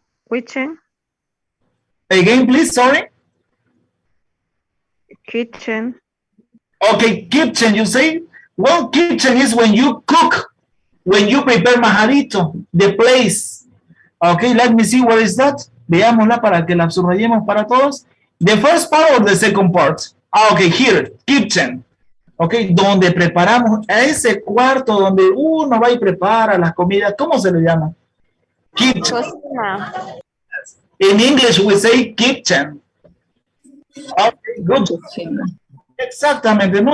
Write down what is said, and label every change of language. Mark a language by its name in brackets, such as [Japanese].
[English] Kitchen. Again, please, sorry. Kitchen. Okay, kitchen, you say? Well, kitchen is when you cook, when you prepare majadito, the place. Okay, let me see, what is that? [Spanish] Veámosla para que la subrayemos para todos. [English] The first part or the second part? Okay, here, kitchen. [Spanish] Okay, donde preparamos, a ese cuarto donde uno va y prepara las comidas, ¿cómo se le llama? [English] Kitchen. [Spanish] Cocina. [English] In English we say kitchen. Okay, good. [Spanish] Exactamente, ¿no?